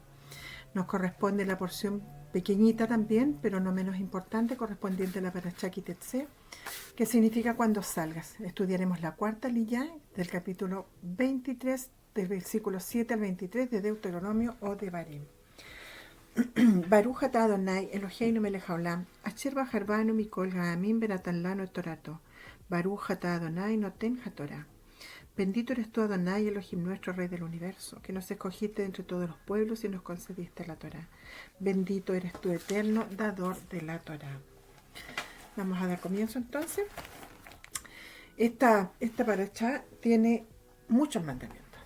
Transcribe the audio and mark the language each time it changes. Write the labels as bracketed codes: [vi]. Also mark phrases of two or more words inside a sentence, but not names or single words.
[es] Nos corresponde la porción pequeñita también, pero no menos importante, correspondiente a la Parashá Ki Tetzé, que significa cuando salgas. Estudiaremos la cuarta liyá del capítulo 23, del versículo 7 al 23 de Deuteronomio o de Barim. [he] ברוך אתה אדוני אלוהינו מלך העולם, אשר בחר בנו מכל העמים ונתן לנו את תורתו. ברוך אתה אדוני נותן התורה. [es] Bendito eres tú, Adonai, Elohim nuestro, Rey del universo, que nos escogiste entre todos los pueblos y nos concediste la Torá. Bendito eres tú, eterno, dador de la Torá. Vamos a dar comienzo entonces. Esta parashá tiene muchos mandamientos.